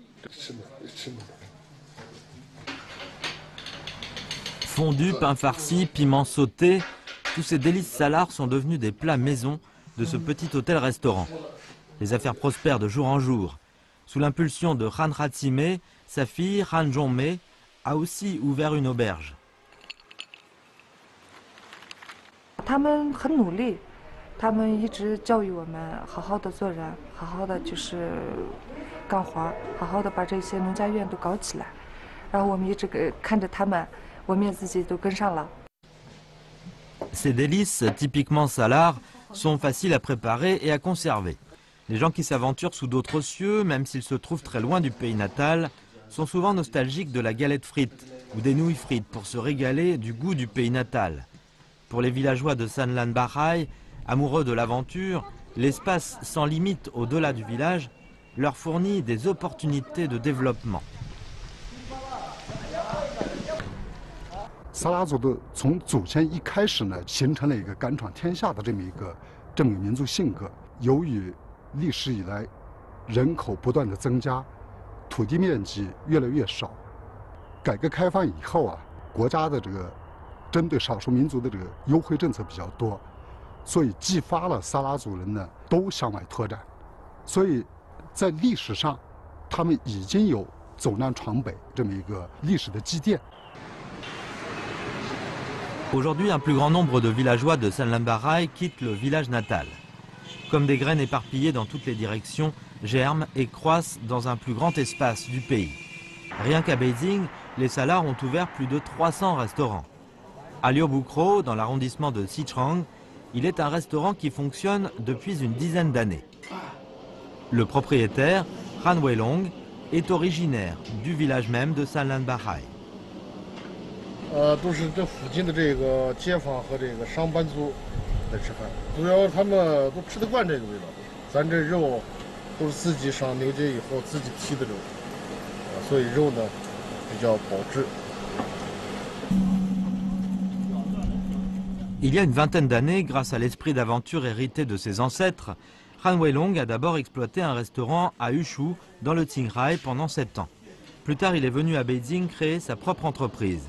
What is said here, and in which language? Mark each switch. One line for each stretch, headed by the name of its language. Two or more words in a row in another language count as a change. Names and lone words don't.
French: Fondue, pain farci, piment sauté, tous ces délices salars sont devenus des plats maison de ce petit hôtel-restaurant. Les affaires prospèrent de jour en jour. Sous l'impulsion de Ran Ratsime, sa fille Ran Zhongmei a aussi ouvert une auberge.
Chinese: 他们很努力，他们一直教育我们好好的做人，好好的就是干活，好好的把这些农家院都搞起来。然后我们一直看着他们，我们也自己都跟上了。
French: Ces délices typiquement salars sont faciles à préparer et à conserver. Les gens qui s'aventurent sous d'autres cieux, même s'ils se trouvent très loin du pays natal, sont souvent nostalgiques de la galette frite ou des nouilles frites pour se régaler du goût du pays natal. Pour les villageois de Sanlan Bahai, amoureux de l'aventure, l'espace sans limite au-delà du village leur fournit des opportunités de développement.
Chinese: 萨拉族的从祖先一开始呢，形成了一个敢闯天下的这么一个民族性格。由于历史以来人口不断的增加，土地面积越来越少，改革开放以后啊，国家的这个针对少数民族的这个优惠政策比较多，所以激发了萨拉族人呢都向外拓展。所以在历史上，他们已经有走南闯北这么一个历史的积淀。
French: Aujourd'hui, un plus grand nombre de villageois de Sanlan Bahai quittent le village natal. Comme des graines éparpillées dans toutes les directions, germent et croissent dans un plus grand espace du pays. Rien qu'à Beijing, les Salars ont ouvert plus de 300 restaurants. À Liubukro, dans l'arrondissement de Xichang, il est un restaurant qui fonctionne depuis une dizaine d'années. Le propriétaire, Han Weilong, est originaire du village même de Sanlan Bahai.
Chinese: 都是这附近的这个街坊和这个上班族来吃饭，主要他们都吃得惯这个味道。咱这肉都是自己上牛街以后自己批的肉，所以肉呢比较保质。
French: Il y a une vingtaine d'années, grâce à l'esprit d'aventure hérité de ses ancêtres, Han Weilong a d'abord exploité un restaurant à Yushu, dans le Qinghai, pendant 7 ans. Plus tard, il est venu à Beijing créer sa propre entreprise.